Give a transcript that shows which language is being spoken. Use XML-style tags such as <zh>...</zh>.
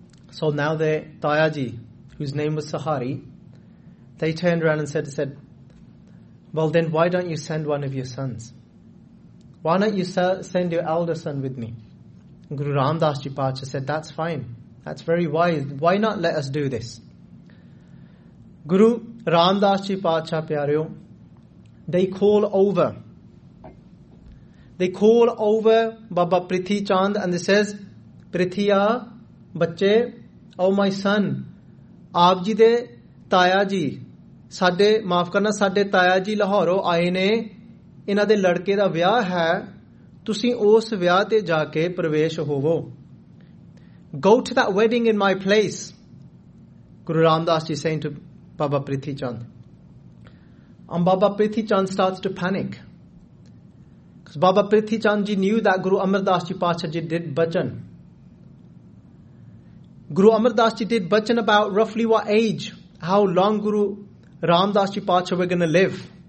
<en>So now the Taya Ji, whose name was Sahari, they turned around and said, well then why don't you send one of your sons? Why don't you send your elder son with me? Guru Ram Das Ji Patsha said, that's fine. That's very wise. Why not let us do this?</en> <pa>Guru Ram Das ji ਪਾਤਸ਼ਾ ਪਿਆਰਿਓ,</pa> <en>they call over</en> <pa>Baba Prithi Chand,</pa> <en>and they says,</en> <pa>ਪ੍ਰਿਥੀਆ, ਬੱਚੇ,</pa> <en>oh my son,</en> <pa>ਆਪ ਜੀ ਦੇ ਤਾਇਆ ਜੀ, ਸਾਡੇ, ਮਾਫ਼ ਕਰਨਾ, ਸਾਡੇ ਤਾਇਆ ਜੀ ਲਾਹੌਰ ਆਏ ਨੇ, ਇਹਨਾਂ ਦੇ ਲੜਕੇ ਦਾ ਵਿਆਹ ਹੈ, ਤੁਸੀਂ ਉਸ ਵਿਆਹ ਤੇ ਜਾ ਕੇ ਪ੍ਰਵੇਸ਼ ਹੋਵੋ.</pa> <en>go to that wedding in my place, Guru Ram Das Ji is saying to Baba Prithi Chand. And Baba Prithi Chand starts to panic. Because Baba Prithi Chand Ji knew that Guru Amar Das Ji Patshah Ji did bhajan. Guru Amar Das Ji did bhajan about roughly what age, how long Guru Ram Das Ji Patshah were going to live.</en>